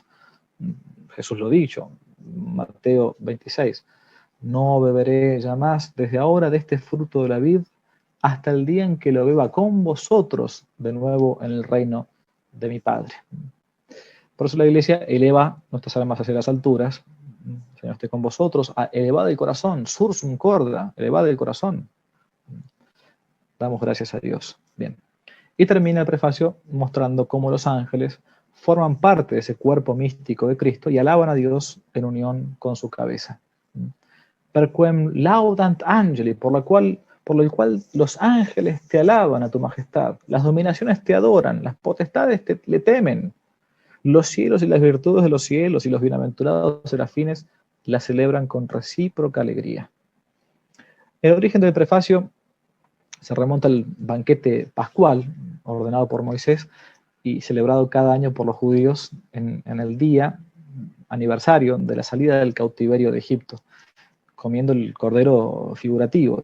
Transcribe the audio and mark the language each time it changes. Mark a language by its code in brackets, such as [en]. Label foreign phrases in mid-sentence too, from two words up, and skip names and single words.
[es] Jesús lo dicho, Mateo 26, no beberé ya más desde ahora de este fruto de la vid hasta el día en que lo beba con vosotros de nuevo en el reino de mi Padre. Por eso la Iglesia eleva nuestras almas hacia las alturas. Señor esté con vosotros, elevad el corazón, [la] sursum corda, [es] elevad el corazón. Damos gracias a Dios. Bien. Y termina el prefacio mostrando cómo los ángeles forman parte de ese cuerpo místico de Cristo y alaban a Dios en unión con su cabeza. [la] Per quem laudant angeli, [es] por lo cual los ángeles te alaban a tu majestad, las dominaciones te adoran, las potestades le temen, los cielos y las virtudes de los cielos y los bienaventurados serafines la celebran con recíproca alegría. El origen del prefacio se remonta al banquete pascual ordenado por Moisés y celebrado cada año por los judíos en el día aniversario de la salida del cautiverio de Egipto, comiendo el cordero figurativo.